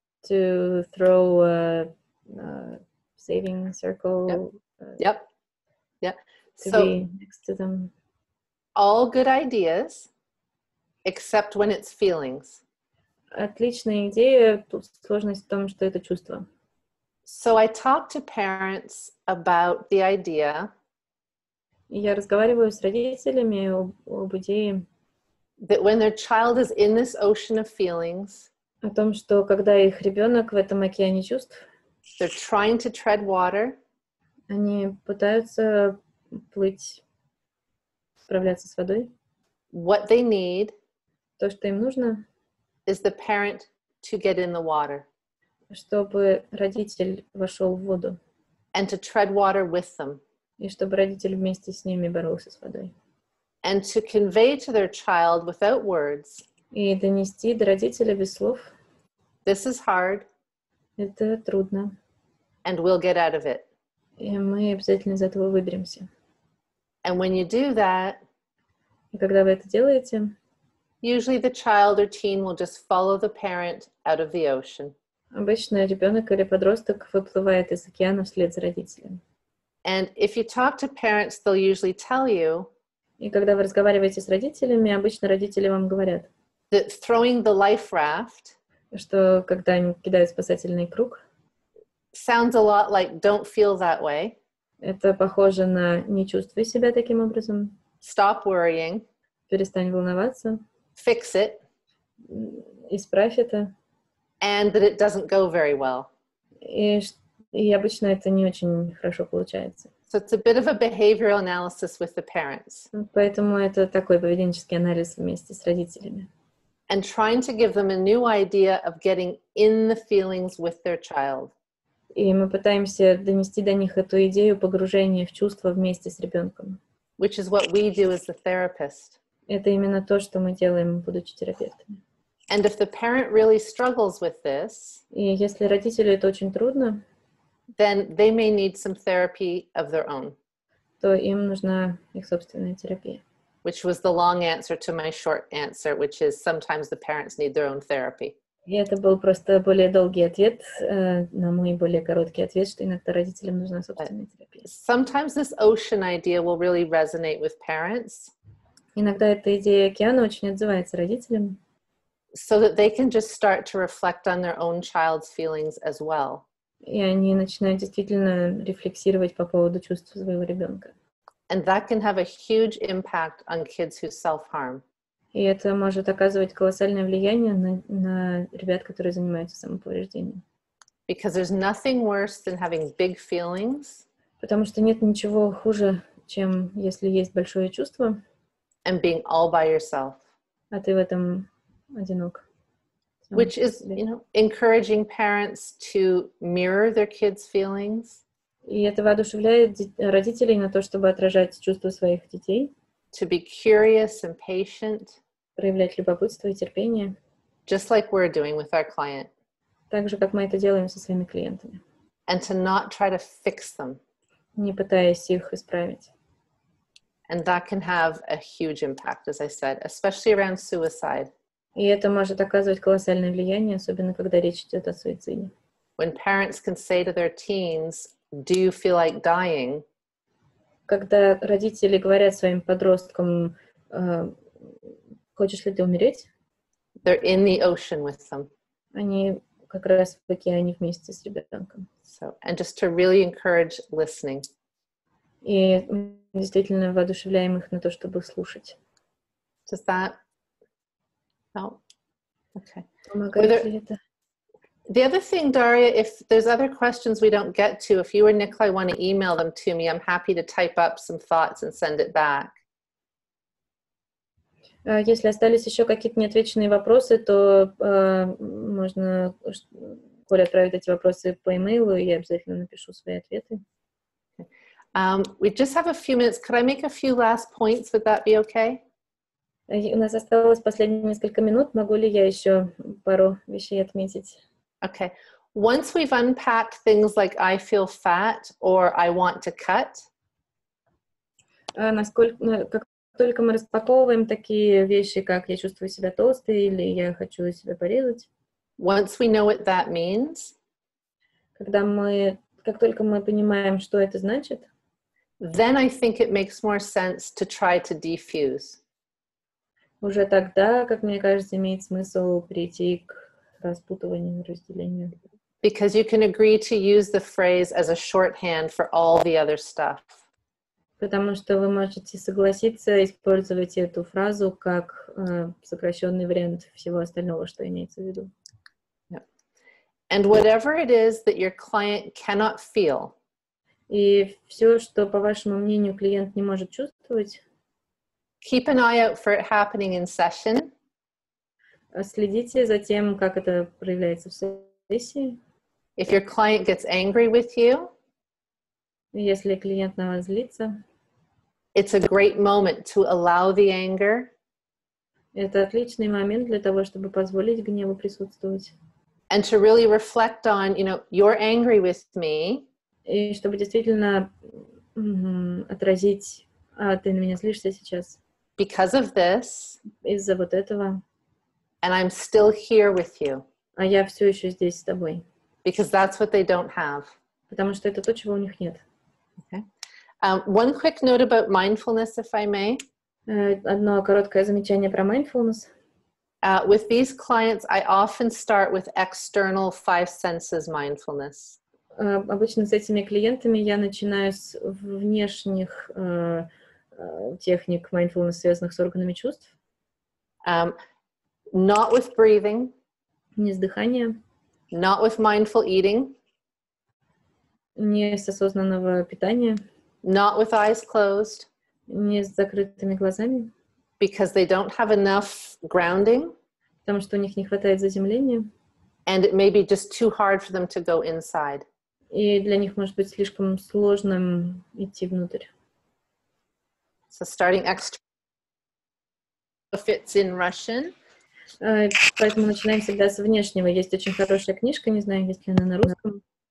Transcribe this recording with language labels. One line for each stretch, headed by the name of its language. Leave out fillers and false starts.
English: to throw a saving circle, Yep, yep. to So be next to them. all good ideas, except when it's feelings.
Russian: Отличная идея, тут сложность в том, что это чувство.
English: So I talk to parents about the idea
Russian: И я разговариваю с родителями об идее,
English: that when their child is in this ocean of feelings,
Russian: о том, что когда их ребенок в этом океане чувств,
English: they're trying to tread water,
Russian: они пытаются плыть, справляться с водой.
English: what they need
Russian: То, что им нужно,
English: is the parent to get in the water
Russian: чтобы родитель вошел в воду,
English: and to tread water with them
Russian: и чтобы родитель вместе с ними боролся с водой.
English: and to convey to their child without words,
Russian: И донести до родителя без слов,
English: this is hard
Russian: это трудно.
English: and we'll get out of it.
Russian: И мы обязательно из этого выберемся.
English: And when you do that,
Russian: И когда вы это делаете,
English: usually the child or teen will just follow the parent out of the ocean.
Russian: обычно ребенок или подросток выплывает из океана вслед за родителем.
English: And if you talk to parents, they'll usually tell you
Russian: И когда вы разговариваете с родителями, обычно родители вам говорят,
English: that throwing the life raft
Russian: что когда они кидают спасательный круг,
English: sounds a lot like don't feel that way.
Russian: это похоже на «не чувствуй себя таким образом»,
English: Stop worrying.
Russian: «перестань волноваться»,
English: Fix it.
Russian: «исправь это».
English: And that it doesn't go very well.
Russian: И обычно это не очень хорошо получается.
English: So it's a bit of a behavioral analysis with the parents.
Russian: Поэтому это такой поведенческий анализ вместе с родителями.
English: And trying to give them a new idea of getting in the feelings with their child.
Russian: И мы пытаемся донести до них эту идею погружения в чувства вместе с ребенком.
English: Which is what we do as the therapist.
Russian: Это именно то, что мы делаем, будучи терапевтами.
English: And if the parent really struggles with this,
Russian: И если родителю это очень трудно,
English: then they may need some therapy of their own.
Russian: То им нужна их собственная терапия.
English: Which was the long answer to my short answer, which is sometimes the parents need their own therapy.
Russian: И это был просто более долгий ответ на мой более короткий ответ, что иногда родителям нужна собственная терапия.
English: Sometimes this ocean idea will really resonate with parents.
Russian: Иногда эта идея океана очень отзывается родителям.
English: So that they can just start to reflect on their own child's feelings as well.
Russian: И они начинают действительно рефлексировать по поводу чувств своего ребенка.
English: And that can have a huge impact on kids who self-harm.
Russian: И это может оказывать колоссальное влияние на ребят, которые занимаются самоповреждением.
English: Because there's nothing worse than having big feelings.
Russian: Потому что нет ничего хуже, чем если есть большое чувство.
English: And being all by yourself.
Russian: А ты в этом одинок.
English: Which is, encouraging parents to mirror their kids' feelings.
Russian: И это воодушевляет родителей на то, чтобы отражать чувства своих детей.
English: To be curious and patient.
Russian: Проявлять любопытство и терпение.
English: Just like we're doing with our client.
Russian: Так же, как мы это делаем со своими клиентами.
English: And to not try to fix them.
Russian: Не пытаясь их исправить.
English: And that can have a huge impact, as I said, especially around suicide.
Russian: И это может оказывать колоссальное влияние, особенно когда речь идет о суициде.
English: When parents can say to their teens, do you feel like dying?
Russian: Когда родители говорят своим подросткам, хочешь ли ты умереть?
English: They're in the ocean with them.
Russian: Они как раз в океане вместе с ребенком.
English: So, and just to really encourage listening.
Russian: И действительно воодушевляем их на то, чтобы слушать.
English: Does that help? Okay.
Russian: Помогает ли это?
English: The other thing, Daria, if there's other questions we don't get to, if you or Nikolai want to email them to me, I'm happy to type up some thoughts and send it back.
Russian: Если остались еще какие-то неотвеченные вопросы, то можно Коле отправить эти вопросы по имейлу, и я обязательно напишу свои ответы.
English: We just have a few minutes. Could I make a few last points? Would that be okay?
Russian: У нас осталось последние несколько минут. Могу ли я еще пару вещей отметить?
English: Okay. Once we've unpacked things like I feel fat or I want to cut.
Russian: Как только мы распаковываем такие вещи, как я чувствую себя толстой или я хочу себя порезать.
English: Once we know what that means.
Russian: Как только мы понимаем, что это значит.
English: Then I think it makes more sense to try to defuse.
Russian: Уже тогда, как мне кажется, имеет смысл перейти к распутыванию, разделению.
English: Because you can agree to use the phrase as a shorthand for all the other stuff.
Russian: Потому что вы можете согласиться использовать эту фразу как сокращенный вариант всего остального, что имеется в виду.
English: Yep. And whatever it is that your client cannot feel.
Russian: И все, что, по вашему мнению, клиент не может чувствовать.
English: Keep an eye out for it happening in session.
Russian: Следите за тем, как это проявляется в сессии.
English: If your client gets angry with you,
Russian: если клиент на вас злится,
English: it's a great moment to allow the anger.
Russian: Это отличный момент для того, чтобы позволить гневу присутствовать.
English: And to really reflect on, you're angry with me.
Russian: И чтобы действительно отразить, ты на меня злишься сейчас.
English: Because of this.
Russian: Из-за вот этого.
English: And I'm still here with you.
Russian: А я все еще здесь с тобой.
English: Because that's what they don't have.
Russian: Потому что это то, чего у них нет.
English: Okay. One quick note about mindfulness, if I may.
Russian: Одно короткое замечание про mindfulness.
English: With these clients, I often start with external 5 senses mindfulness.
Russian: Обычно с этими клиентами я начинаю с внешних техник mindfulness, связанных с органами чувств.
English: Not with breathing.
Russian: Не с дыхания.
English: Not with mindful eating.
Russian: Не с осознанного питания.
English: Not with eyes closed.
Russian: Не с закрытыми глазами.
English: Because they don't have enough grounding.
Russian: Потому что у них не хватает заземления.
English: And it may be just too hard for them to go inside.
Russian: И для них может быть слишком сложным идти внутрь.
English: So starting external fits in Russian.
Russian: Поэтому начинаем всегда с внешнего. Есть очень хорошая книжка, не знаю, есть ли она на русском.